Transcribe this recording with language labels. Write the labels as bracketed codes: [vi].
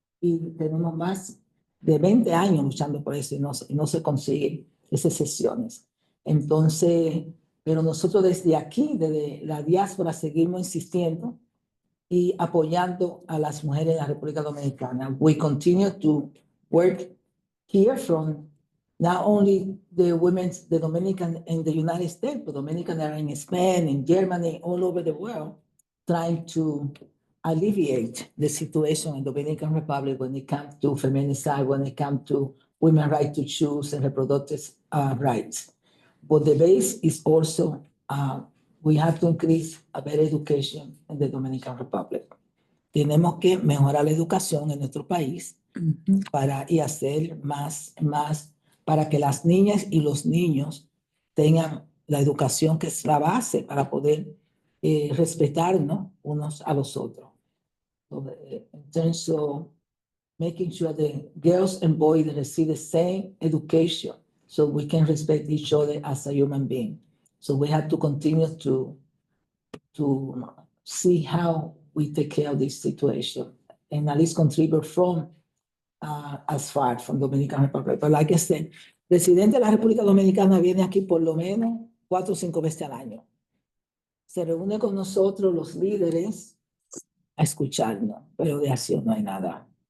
[es] Y tenemos más de 20 años luchando por eso y no se consigue esas sesiones. Entonces, pero nosotros desde aquí, desde la diáspora, seguimos insistiendo y apoyando a las mujeres de la República Dominicana. [en] We continue to work here from not only the women, the Dominican in the United States, but Dominican that are in Spain, in Germany, all over the world, trying to alleviate the situation in the Dominican Republic when it comes to feminicide, when it comes to women's right to choose and reproductive rights. But the base is also we have to increase a better education in the Dominican Republic. [es] Tenemos que mejorar la educación en nuestro país y hacer más para que las niñas y los niños tengan la educación que es la base para poder respetarnos unos a los otros. [en] So, in terms of making sure the girls and boys receive the same education so we can respect each other as a human being. So we have to continue to see how we take care of this situation and at least contribute from as far from Dominican Republic. But like I said, [es] el presidente de la República Dominicana viene aquí por lo menos 4 o 5 veces al año. Se reúne con nosotros los líderes a escucharnos, pero de acción no hay nada.